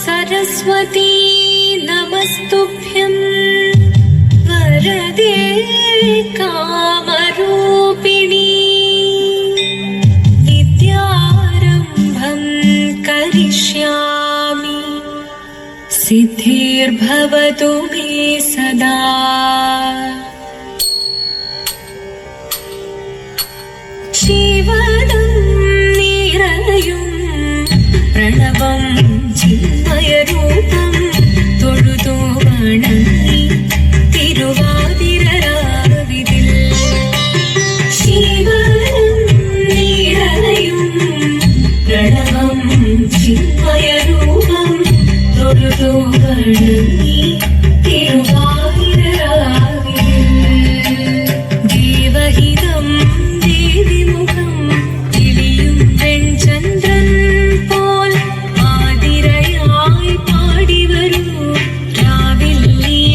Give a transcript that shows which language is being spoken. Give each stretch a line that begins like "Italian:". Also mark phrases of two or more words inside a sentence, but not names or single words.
Sanskrit: सरस्वती नमस्तुभ्यं वरदे कामरूपिणी विद्यारम्भं करिष्यामि सिद्धिर्भवतु मे सदा।
Malayalam: ശിവദം നിറയും പ്രണവം ചിന്മയരൂപം തൊഴുതു വണങ്ങി തിരുവാതിരരാവിതിൽ ശിവനും നിറയും പ്രണവം ചിന്മയരൂപം തൊഴുതു വണങ്ങി തിരുവാതിരരാവിതിൽ ദേവഹിതം ദേവിമുഖം കിളിയും വെൺചന്ദ്രൻ പോൽ ആതിരയായി പാടി വരൂ രാവിൽ നീ